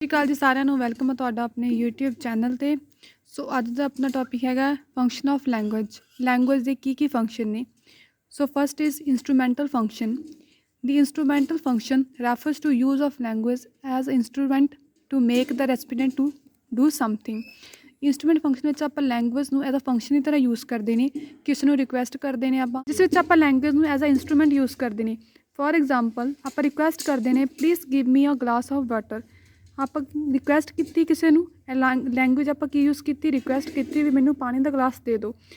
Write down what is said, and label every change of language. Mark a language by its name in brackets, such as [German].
[Punjabi] ਸਤਿ ਸ਼੍ਰੀ ਅਕਾਲ ਜੀ ਸਾਰਿਆਂ ਨੂੰ ਵੈਲਕਮ ਹੈ ਤੁਹਾਡਾ ਆਪਣੇ YouTube ਚੈਨਲ ਤੇ। ਸੋ ਅੱਜ ਦਾ ਆਪਣਾ ਟੌਪਿਕ ਹੈਗਾ ਫੰਕਸ਼ਨ ਆਫ ਲੈਂਗੁਏਜ ਦੇ ਕੀ ਫੰਕਸ਼ਨ ਨੇ। [English] So first is instrumental function. The instrumental function refers to use of language as instrument to make the recipient to do something। [Punjabi] Instrument function ਵਿੱਚ ਆਪਾਂ language ਨੂੰ as a function ਦੀ ਤਰ੍ਹਾਂ use ਕਰਦੇ ਨੇ, ਕਿਸੇ ਨੂੰ ਰਿਕੁਐਸਟ ਕਰਦੇ ਨੇ ਆਪਾਂ, ਜਿਸ ਵਿੱਚ ਆਪਾਂ ਲੈਂਗੁਏਜ ਨੂੰ ਐਜ਼ ਅ ਇੰਸਟਰੂਮੈਂਟ ਯੂਜ਼ ਕਰਦੇ ਨੇ। [English] for example [Punjabi] ਆਪਾਂ ਰਿਕੁਐਸਟ ਕਰਦੇ ਨੇ [English] Please give me a glass of water. [Punjabi] ਆਪਾਂ ਰਿਕੁਐਸਟ ਕੀਤੀ ਕਿਸੇ ਨੂੰ, ਲੈਂਗੁਏਜ ਆਪਾਂ ਕੀ ਯੂਜ਼ ਕੀਤੀ, ਰਿਕੁਐਸਟ ਕੀਤੀ ਵੀ ਮੈਨੂੰ ਪਾਣੀ ਦਾ ਗਲਾਸ ਦੇ ਦਿਓ।